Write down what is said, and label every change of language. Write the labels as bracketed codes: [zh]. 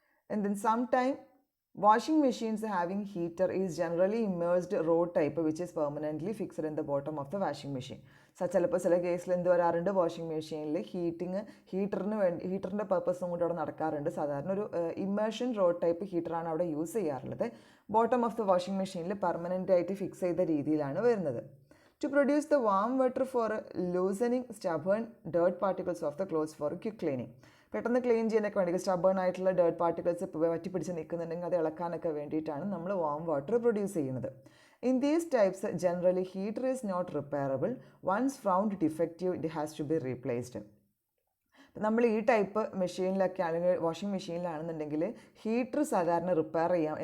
[en] And then some time washing machines having heater is generally immersed rod type which is permanently fixed in the bottom of the washing machine. [ml] ചിലപ്പോൾ ചില കേസിൽ എന്ത് വരാറുണ്ട്, washing മെഷീനിൽ ഹീറ്ററിൻ്റെ പർപ്പസും കൂടി അവിടെ നടക്കാറുണ്ട്. സാധാരണ ഒരു ഇമ്മേർഷൻ റോഡ് ടൈപ്പ് ഹീറ്ററാണ് അവിടെ യൂസ് ചെയ്യാറുള്ളത്. ബോട്ടം ഓഫ് ദ വാഷിംഗ് മെഷീനിൽ പെർമനൻ്റ് ആയിട്ട് ഫിക്സ് ചെയ്ത രീതിയിലാണ് വരുന്നത്. [en] To produce the warm water for loosening stubborn dirt particles of the clothes for quick cleaning. [ml] പെട്ടെന്ന് ക്ലീൻ ചെയ്യാനൊക്കെ വേണ്ടി സ്റ്റബേൺ ആയിട്ടുള്ള ഡേർട്ട് പാർട്ടിക്കിൾസ് വറ്റിപ്പിടിച്ച് നിൽക്കുന്നുണ്ടെങ്കിൽ അത് ഇളക്കാനൊക്കെ വേണ്ടിയിട്ടാണ് നമ്മൾ വാം വാട്ടർ പ്രൊഡ്യൂസ് ചെയ്യുന്നത്. [en] In these types generally heater is not repairable. Once found defective it has to be replaced. [ml] നമ്മൾ ഈ ടൈപ്പ് മെഷീനിലൊക്കെ അല്ലെങ്കിൽ വാഷിംഗ് മെഷീനിലാണെന്നുണ്ടെങ്കിൽ ഹീറ്റർ സാധാരണ റിപ്പയർ ചെയ്യാം.